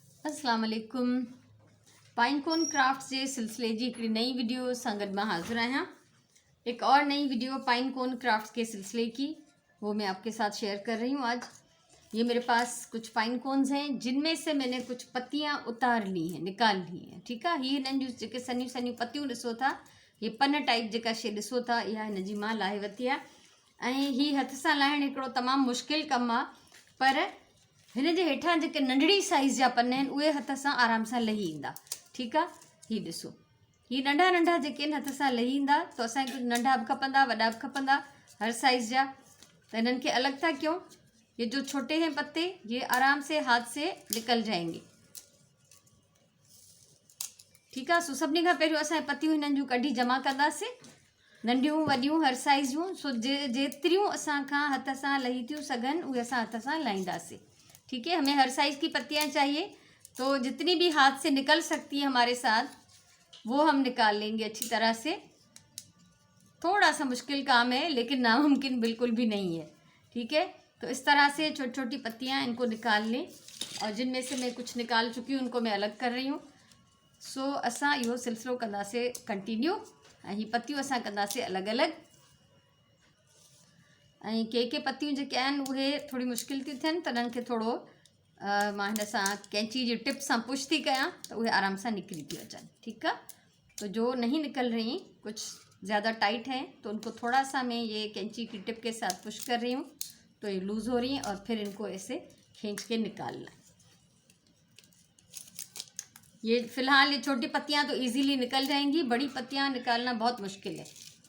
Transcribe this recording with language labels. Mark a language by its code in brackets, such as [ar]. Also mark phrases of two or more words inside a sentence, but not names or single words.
[ar] السلام عليكم. [en] pine cone crafts [sd] जे सिलसिले जी हिकिड़ी नई वीडियो सां गॾु मां हाज़िर आहियां। [hi] एक और नई वीडियो [en] pine cone crafts [hi] के सिलसिले की वो मैं आपके साथ शेयर कर रही हूँ आज। ये मेरे पास कुछ [en] pine cones [hi] हैं जिनमें से मैंने कुछ पत्तियाँ उतार ली हैं, निकाल ली हैं। [sd] ठीकु आहे। हीअ हिननि जूं जेके सनियूं सनियूं पतियूं ॾिसो था, ये पन टाइप जेका शइ ॾिसो था, इहा हिन जी मां लाहे वरिती आहे। ऐं हीअ हथ सां लाहिणु हिकिड़ो तमामु मुश्किल कमु आहे, पर हिन जे हेठां जेके नंढड़ी साइज़ जा पन आहिनि उहे हथ सां आराम सां लही ईंदा। ठीकु आहे। हीअ ॾिसो, हीअ नंढा नंढा जेके आहिनि हथ सां लही ईंदा। त असांखे कुझु नंढा बि खपंदा, वॾा बि खपंदा, हर साइज़ जा। त हिननि खे अलॻि था कयूं। [hi] ये जो छोटे हैं पत्ते, ये आराम से हाथ से निकल जाएंगे। [sd] ठीकु आहे। सो सभिनी खां पहिरियों असां पतियूं हिननि जूं कढी जमा कंदासीं, नंढियूं वॾियूं हर साइज़ जूं। सो जेतिरियूं असांखां हथ सां लही थियूं सघनि उहे असां हथ सां लाहींदासीं। [hi] ठीक है। हमें हर साइज़ की पत्तियां चाहिए, तो जितनी भी हाथ से निकल सकती है हमारे साथ वो हम निकाल लेंगे अच्छी तरह से। थोड़ा सा मुश्किल काम है लेकिन नामुमकिन बिल्कुल भी नहीं है। ठीक है। तो इस तरह से छोटी छोटी पत्तियां इनको निकाल लें, और जिनमें से मैं कुछ निकाल चुकी हूँ उनको मैं अलग कर रही हूँ। [sd] सो असां इहो सिलसिलो कंदासीं कंटिन्यू, ऐं हीअ पत्तियूं असां कंदासीं अलॻि अलॻि। ऐं के पत्तियूं जेके आहिनि उहे थोड़ी मुश्किल थी थियनि, त उन्हनि खे थोड़ो मां हिन सां कैंची जी टिप सां पुश थी कयां त उहे आराम सां निकिरी थी अचनि। ठीकु आहे। [hi] तो जो नहीं निकल रही, कुछ ज़्यादा टाइट हैं, तो उनको थोड़ा सा मैं ये कैंची की टिप के साथ पुश कर रही हूँ, तो ये लूज़ हो रही हैं और फिर इनको ऐसे खींच के निकालना है। ये फ़िलहाल ये छोटी पत्तियाँ तो इजीली निकल जाएंगी, बड़ी पत्तियाँ निकालना बहुत मुश्किल है।